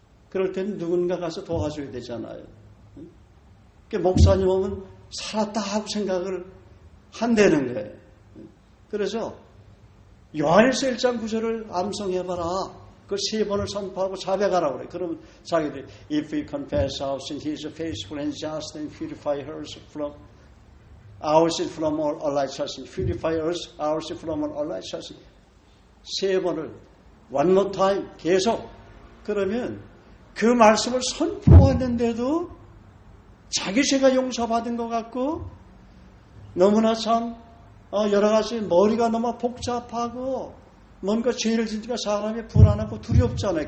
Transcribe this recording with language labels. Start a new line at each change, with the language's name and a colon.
Korean: 그럴 때는 누군가 가서 도와줘야 되잖아요. 목사님 오면 살았다 하고 생각을 한다는 거예요. 그래서 요한일서 1장 9절을 암송해봐라. 그 3번을 선포하고 자백하라고 그래. 그러면 자기들이
English: If we confess our sin, He is faithful and just and purify us from our sin from all unrighteousness. Purify us, our sin from all unrighteousness.
Korean: 3번을
English: one more time
Korean: 계속 그러면 그 말씀을 선포했는데도 자기 죄가 용서받은 것 같고 너무나 참 여러 가지 머리가 너무 복잡하고 뭔가 죄를 지니까 사람이 불안하고 두렵잖아요.